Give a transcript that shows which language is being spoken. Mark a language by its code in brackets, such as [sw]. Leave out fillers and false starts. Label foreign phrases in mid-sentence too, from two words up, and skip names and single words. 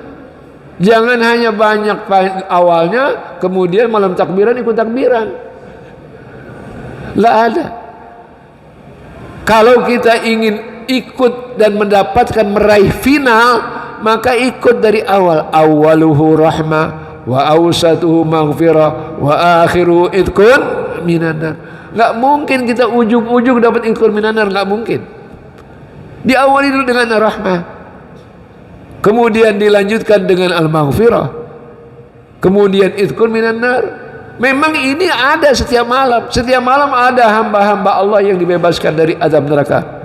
[id] Jangan hanya banyak awalnya, kemudian malam takbiran ikut takbiran. La ada. Kalau kita ingin ikut dan mendapatkan meraih final, maka ikut dari awal. [ar] أوله رحمة وأوسطه مغفرة وآخره عتق من النار. [id] Enggak mungkin kita ujung-ujung dapat [ar] عتق من النار, [id] enggak mungkin. Diawali dulu dengan rahmah, kemudian dilanjutkan dengan al-maghfirah, kemudian [ar] عتق من النار. [id] Memang ini ada setiap malam. Setiap malam ada hamba-hamba Allah yang dibebaskan dari azab neraka.